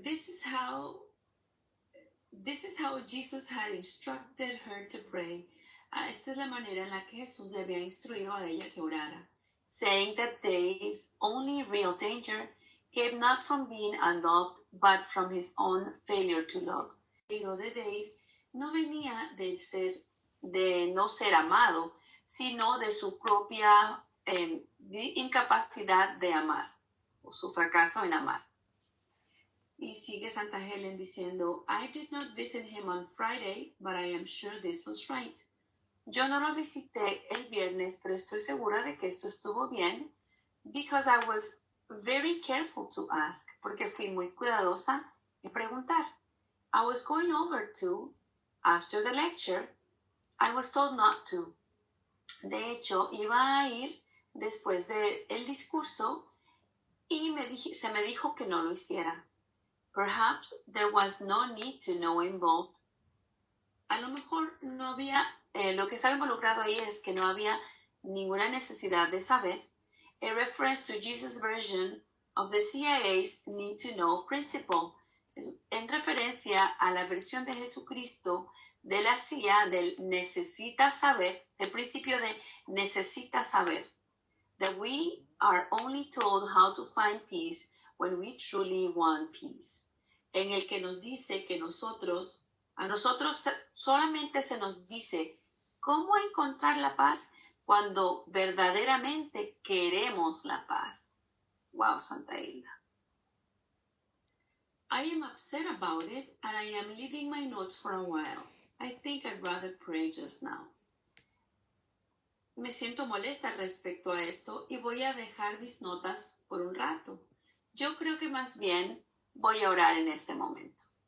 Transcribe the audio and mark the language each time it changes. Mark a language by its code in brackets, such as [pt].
[en] This is how Jesus had instructed her to pray. [es] Esta es la manera en la que Jesús le había instruido a ella que orara. [en] Saying that Dave's only real danger came not from being unloved, but from his own failure to love. [es] El peligro de Dave no venía de no ser amado, sino de su propia incapacidad de amar. su fracaso en amar. Y sigue Santa Helen diciendo, [en] I did not visit him on Friday, but I am sure this was right. [es] Yo no lo visité el viernes, pero estoy segura de que esto estuvo bien, [en] because I was very careful to ask, [es] porque fui muy cuidadosa en preguntar. [en] I was going over to, after the lecture, I was told not to. [es] De hecho, iba a ir después del discurso y se me dijo que no lo hiciera. [en] Perhaps there was no need to know involved. [es] A lo mejor no había, lo que estaba involucrado ahí es que no había ninguna necesidad de saber. [en] A reference to Jesus' version of the CIA's need to know principle. [es] En referencia a la versión de Jesucristo de la CIA del necesita saber, el principio de necesita saber. [en] That we are only told how to find peace when we truly want peace. [es] En el que nos dice que a nosotros solamente se nos dice cómo encontrar la paz cuando verdaderamente queremos la paz. [en] Wow, Santa Hilda. I am upset about it and I am leaving my notes for a while. I think I'd rather pray just now. [es] Me siento molesta respecto a esto y voy a dejar mis notas por un rato. Yo creo que más bien voy a orar en este momento.